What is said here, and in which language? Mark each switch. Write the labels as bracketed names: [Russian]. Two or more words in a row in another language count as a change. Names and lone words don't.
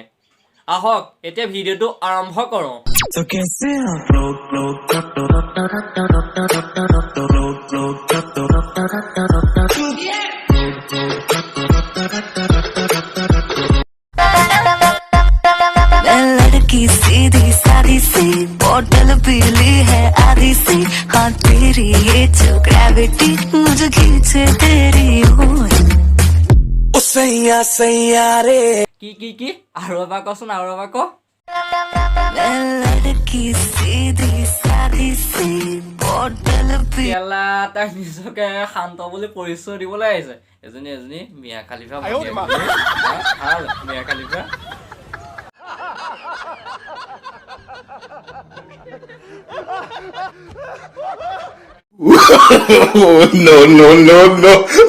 [Assamese] আহক এতিয়া ভিডিঅ'টো আৰম্ভ কৰোঁ। [Hindi] सीधी सादी सी बोतल पीली है आधी सी हाँ तेरी ये जो ग्रेविटी मुझे खींचे तेरी ओर ओ सैया सैया रे [Assamese] की আৰু এবাৰ কচোন আৰু এবাৰ ক। [Hindi] लड़की सीधी सादी सी बोतल पी [Assamese] কেলা তাই নিজকে শান্ত বুলি পৰিচয় দিবলৈ আহিছে। এজনী মিয়া খালিফা ভাল মিয়া খালিফা। [English] no.